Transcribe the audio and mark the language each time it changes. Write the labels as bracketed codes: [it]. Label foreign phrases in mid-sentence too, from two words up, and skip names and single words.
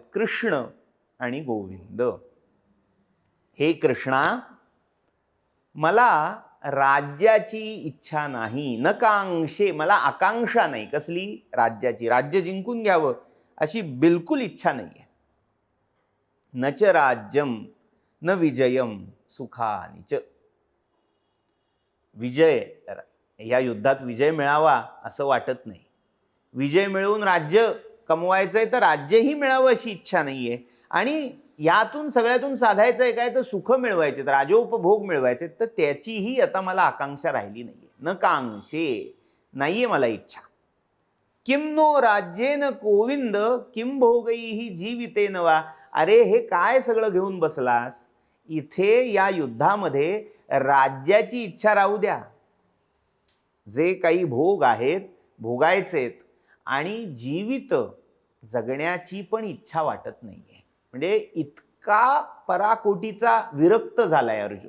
[mr] कृष्ण आणि गोविंद. हे कृष्णा मला राज्याची इच्छा नाही. [sa] न कांक्षे [mr] मला आकांक्षा नाही. कसली? राज्याची. राज्य जिंकून घ्यावं अशी बिलकुल इच्छा नाही आहे. [sa] न च राज्यम न विजयम सुखानि च. [mr] विजय या युद्धात विजय मिळावा असं वाटत नाही. विजय मिळवून राज्य कमवायचंय तर राज्यही मिळावं अशी इच्छा नाहीये. आणि यातून सगळ्यातून साधायचं आहे काय तर सुख मिळवायचे, तर राजोपभोग मिळवायचे, तर त्याचीही आता मला आकांक्षा राहिली नाहीये. [sa] न कांक्षे [mr] नाहीये मला इच्छा. [sa] किं नो राज्येन गोविंद किं भोगैः जीवितेन वा. [mr] अरे हे काय सगळं घेऊन बसलास. इथे या युद्धामध्ये राज्याची इच्छा राहू द्या. जे काही भोग आहेत भोगायचेत आणि जीवित जगण्याची पण इच्छा वाटत नाहीये. म्हणजे इतका पराकोटीचा विरक्त झालाय अर्जुन.